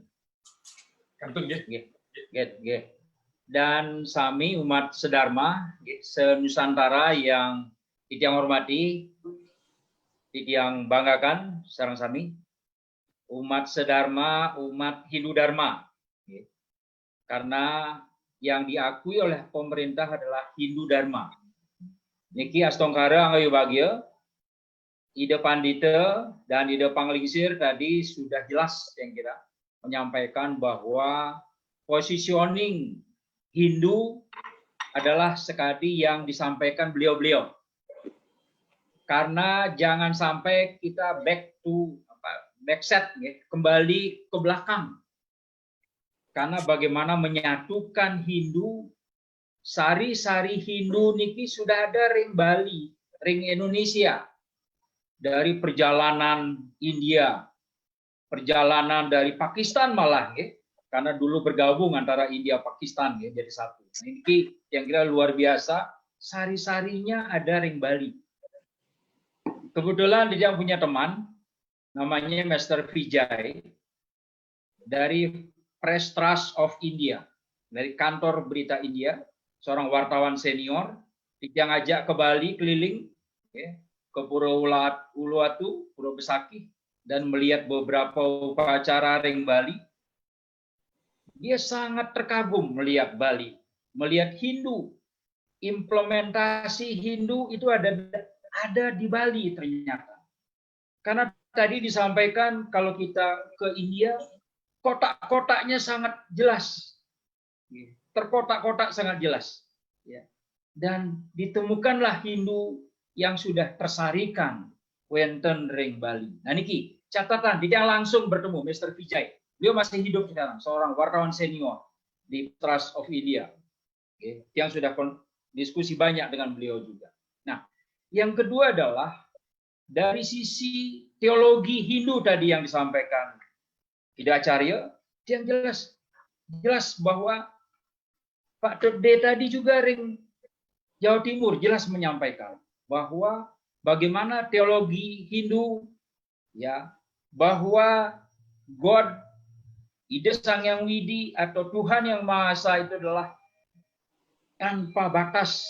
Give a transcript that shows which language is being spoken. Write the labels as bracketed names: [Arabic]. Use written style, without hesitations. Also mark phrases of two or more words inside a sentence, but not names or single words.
[Balinese] Kantun, nggih. Nggih. [Indonesian] Dan sami umat sedharma nggih, se-Nusantara yang titiang hormati, titiang banggakan [Balinese] sareng sami umat sedharma, [Indonesian] umat Hindu Dharma. [Balinese] Nggih. [Indonesian] Karena yang diakui oleh pemerintah adalah Hindu Dharma. [Balinese] Niki astongkara anggayu bagya, [Indonesian] Ide Pandita dan Ide Panglingsir tadi sudah jelas yang kira menyampaikan bahwa positioning Hindu adalah sekali yang disampaikan beliau-beliau. Karena jangan sampai kita backset, ya, kembali ke belakang. Karena bagaimana menyatukan Hindu, sari-sari Hindu niki sudah ada ring Bali, ring Indonesia. Dari perjalanan India, perjalanan dari Pakistan malah, ya. Karena dulu bergabung antara India Pakistan, ya, jadi satu. Nah, ini yang kira luar biasa, sari-sarinya ada ring Bali. Kebetulan dia punya teman, namanya Mr. Vijay, dari Press Trust of India, dari kantor berita India, seorang wartawan senior, dia ngajak ke Bali keliling, ya, ke Pulau Uluwatu, Pulau Besakih, dan melihat beberapa upacara ring Bali. Dia sangat terkagum melihat Bali, melihat Hindu. Implementasi Hindu itu ada di Bali ternyata. Karena tadi disampaikan kalau kita ke India, kotak-kotaknya sangat jelas. Terkotak-kotak sangat jelas. Dan ditemukanlah Hindu yang sudah tersarikan [Balinese] wonten ring [Indonesian] Bali. Nah niki catatan, tidak langsung bertemu Mr. Vijay. Beliau masih hidup sekarang, seorang wartawan senior di Trust of India. Yang sudah diskusi banyak dengan beliau juga. Nah, yang kedua adalah dari sisi teologi Hindu tadi yang disampaikan Ide Acarya, yang jelas bahwa Pak Tede tadi juga ring Jawa Timur jelas menyampaikan bahwa bagaimana teologi Hindu, ya, bahwa God, Ide Sang Yang Widi atau Tuhan Yang Maha Esa itu adalah tanpa batas.